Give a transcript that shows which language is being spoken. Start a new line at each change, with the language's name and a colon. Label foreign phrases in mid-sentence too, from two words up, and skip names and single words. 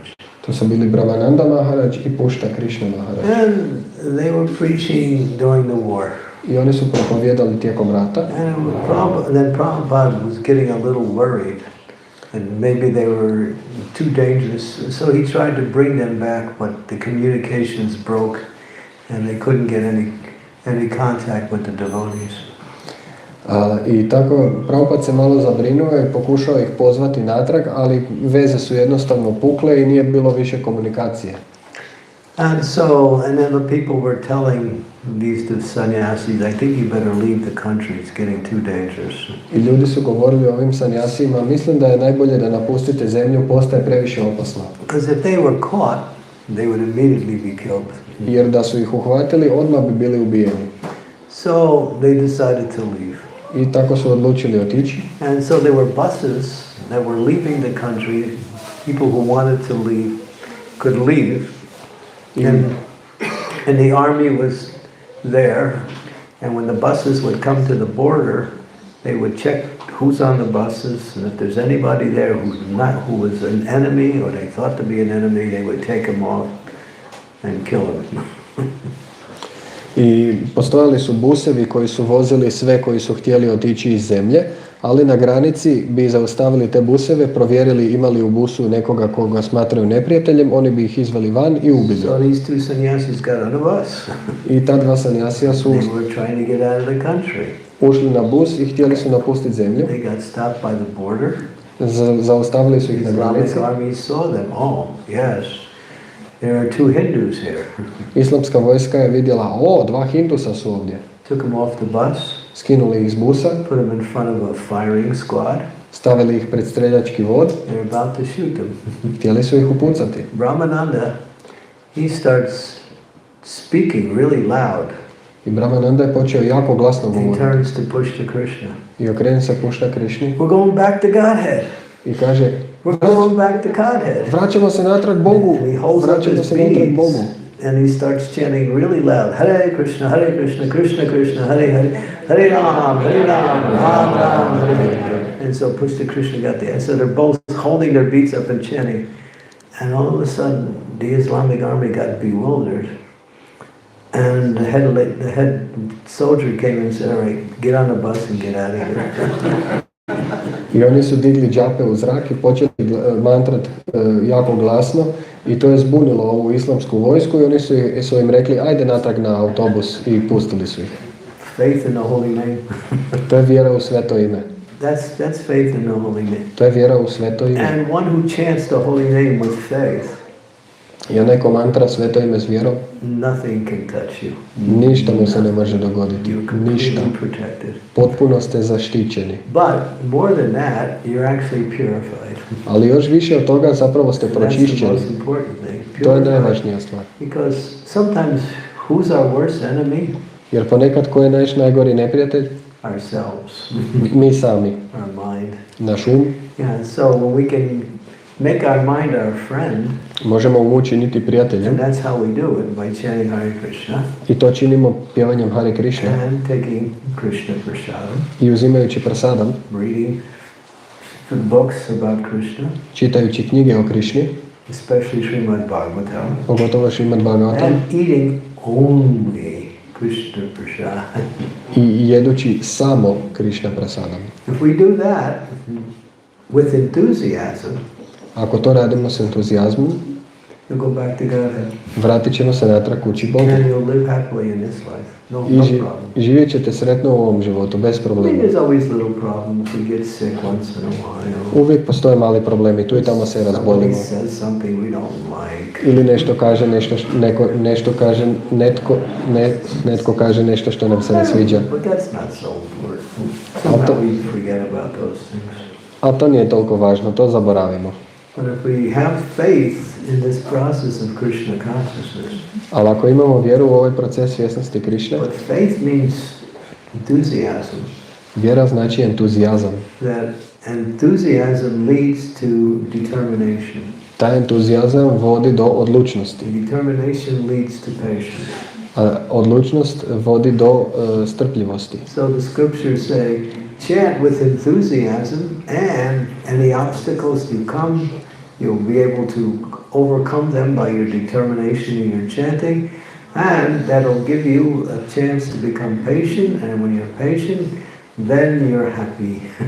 Croatian: To su bili Brahmananda Maharaj i Pushta Krishna Maharaj.
English: And they were preaching during the war.
Croatian: I oni su propovjedali tijekom rata.
English: And then Prabhupada was getting a little worried. And maybe they were too dangerous. So he tried to bring them back, but the communications broke and they couldn't get any contact with the devotees.
Croatian: I tako Prabhupada se malo zabrinuo i pokušao ih pozvati natrag, ali veze su jednostavno pukle i nije bilo više komunikacije.
English: And then the people were telling these two sannyasis, I think you better leave the country, it's getting too dangerous.
Croatian: I ljudi su govorili ovim sanjasima, mislim da je najbolje da napustite zemlju, postaje previše opasno.
English: Because if they were caught, they would immediately be killed.
Croatian: Jer da su ih uhvatili, odmah bi bili ubijeni.
English: So they decided to leave.
Croatian: I tako su odlučili otići.
English: And so there were buses that were leaving the country. People who wanted to leave could leave. And the army was there. And when the buses would come to the border, they would check who's on the buses. And if there's anybody there who was an enemy or they thought to be an enemy, they would take them off and kill them.
Croatian: I postojali su busevi koji su vozili sve koji su htjeli otići iz zemlje, ali na granici bi zaustavili te buseve, provjerili imali u busu nekoga koga smatraju neprijateljem, oni bi ih izveli van i ubili.
English: So these two sannyasis got on a bus.
Croatian: I ta dva sanjasija su
English: They were trying to get out of the country.
Croatian: ušli na bus i htjeli su napustiti zemlju.
English: They got stopped by the border.
Croatian: Zaustavili su ih
English: The
Croatian: na granici.
English: Islamic army saw them. Oh, yes. There are two Hindus here.
Croatian: Islamska vojska je vidjela, dva Hindusa su ovdje.
English: Took them off the bus,
Croatian: Skinuli ih s busa,
English: put them in front of a firing squad.
Croatian: stavili ih pred streljački vod,
English: They're about to shoot them.
Croatian: htjeli su ih upucati.
English: Brahmananda, he starts speaking really loud.
Croatian: I Brahmananda je počeo jako glasno
English: He
Croatian: govoriti.
English: turns to Pushta Krishna.
Croatian: I okrene se Pushta Krišni
English: We're going back to Godhead.
Croatian: i kaže,
English: We're going back to Godhead.
Croatian: vraćamo se natrag Bogu,
English: And he holds up
Croatian: vraćamo
English: his
Croatian: se natrag Bogu.
English: beads and he starts chanting really loud,
Sanskrit: Hare Krishna, Krishna Krishna, Hare Hare, Hare Ram, Ram Ram, Hare Hare.
English: And so Pushta Krishna got the, and so they're both holding their beads up and chanting. And all of a sudden, the Islamic army got bewildered. And the head soldier came and said, all right, get on the bus and get out of here.
Croatian: I oni su digli džape u zrak i počeli mantrat jako glasno i to je zbunilo ovu islamsku vojsku i oni su im rekli ajde natrag na autobus i pustili su ih.
English: Faith in the holy name.
Croatian: To je vjera u sveto ime.
English: That's faith in the holy name.
Croatian: To je vjera u sveto ime.
English: And one who chants the holy name with faith,
Croatian: I neko mantra sveto ime s vjerom,
English: nothing can touch you.
Croatian: ništa mu se ne može dogoditi.
English: You're
Croatian: Ništa.
English: completely protected.
Croatian: Potpuno ste zaštićeni.
English: But more than that, you're actually purified.
Croatian: Ali još više od toga zapravo ste
English: That's the
Croatian: pročišćeni.
English: most important thing.
Croatian: To je
English: Purified.
Croatian: najvažnija stvar.
English: Because sometimes, who's our worst enemy?
Croatian: Jer ponekad ko je naš najgori neprijatelj?
English: ourselves,
Croatian: Mi sami,
English: our mind.
Croatian: naš
English: Yeah, so when we can make our mind our friend,
Croatian: možemo mu učiniti prijateljem,
English: and that's how we do it, by chanting Hare Krishna
Croatian: i to činimo pjevanjem Hare Krishna
English: and taking Krishna prasadam,
Croatian: i uzimajući prasadam,
English: reading the books about Krishna,
Croatian: čitajući knjige o Krišni,
English: especially Srimad Bhagavatam,
Croatian: pogotovo Srimad Bhagavatam,
English: and eating only Krishna prasad.
Croatian: i jedući samo Krišna prasadam.
English: If we do that with enthusiasm,
Croatian: Ako to radimo s entuzijazmom,
English: you'll go back to Godhead.
Croatian: vratit ćemo se natrag kući Bogu.
English: And you'll live happily in this life. No problem.
Croatian: Živjet ćete sretno u ovom životu, bez
English: I
Croatian: problema.
English: mean, there's always little problems. We get sick once in a while.
Croatian: Uvijek postoje mali problemi, tu i tamo se
English: Somebody
Croatian: razbolimo.
English: says something we don't like.
Croatian: Ili netko kaže nešto što nam se ne sviđa.
English: But that's not so important. Somehow we forget about those things.
Croatian: A to nije toliko važno, to zaboravimo.
English: But if we have faith in this process of Krishna consciousness,
Croatian: Ali ako imamo vjeru u ovaj proces svjesnosti Krišne,
English: but faith means enthusiasm.
Croatian: vjera znači entuzijazam.
English: That enthusiasm leads to determination.
Croatian: Taj entuzijazam vodi do odlučnosti.
English: Determination leads to patience.
Croatian: A odlučnost vodi do strpljivosti.
English: So the scriptures say, chant with enthusiasm, and any obstacles you come, you'll be able to overcome them by your determination in your chanting, and that'll give you a chance to become patient, and when you're patient, then you're happy.